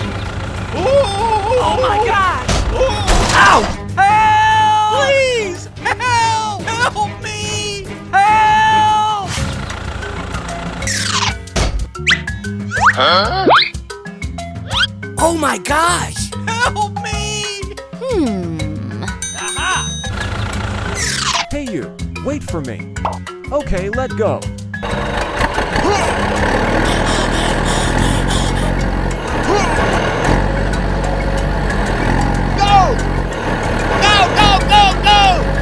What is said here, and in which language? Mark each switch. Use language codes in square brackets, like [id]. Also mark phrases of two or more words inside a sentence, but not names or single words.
[en] Oh my God! Ow! Help! Help me! Help! Oh my gosh! Help me! Aha! Hey you, wait for me. Okay, let go. Go! Go, go, go, go!